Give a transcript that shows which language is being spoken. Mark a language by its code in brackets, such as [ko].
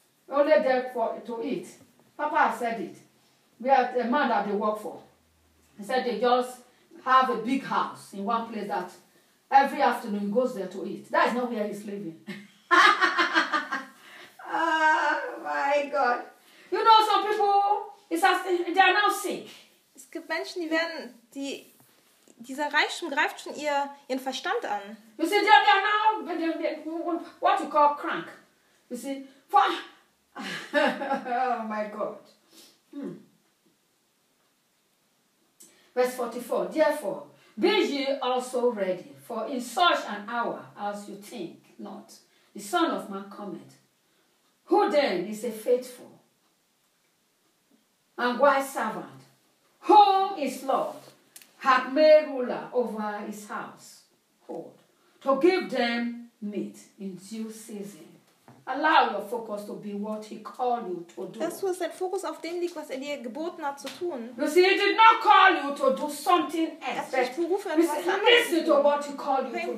[en] Only there for to eat. Papa said it. We have a man that they work for. He said they just have a big house in one place that every afternoon he goes there to eat. That is not where he's living. Oh my God. You know some people, it's as they are now sick. [de] Es gibt Menschen, die werden, die, dieser Reichtum greift schon ihren Verstand an. [en] You see, they are now, what you call crank. You see, for, oh my God. Hmm. Verse 44, therefore, be ye also ready, for in such an hour as you think not, the Son of Man cometh. Who then is a faithful and wise servant, whom his Lord hath made ruler over his household, to give them meat in due season? Allow your focus to be what he called you to do. [de] Dass du deinen Fokus auf dem legst, was er dir geboten hat zu tun. [en] You see, he did not call you to do something else. [de] Er berufen, was anderes. [en] Listen to what he called you to do.